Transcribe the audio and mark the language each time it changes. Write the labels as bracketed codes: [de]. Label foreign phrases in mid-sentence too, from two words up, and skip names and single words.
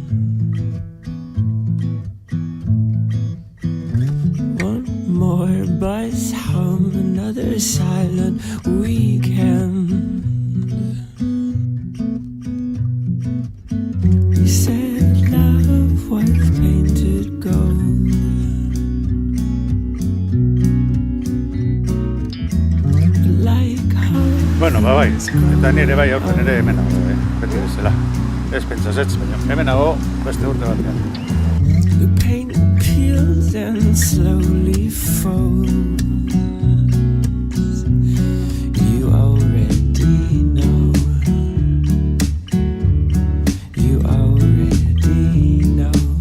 [en] One more bus home, another silent weekend. You said love was painted gold. Like how [eu] Bueno, bai, eta nire bai aurten ere hemen nago, beti bezala. Ez pentsazetz, baina hemen nago beste urte batean. [en] the paint peels and slowly folds. You already know. You already know.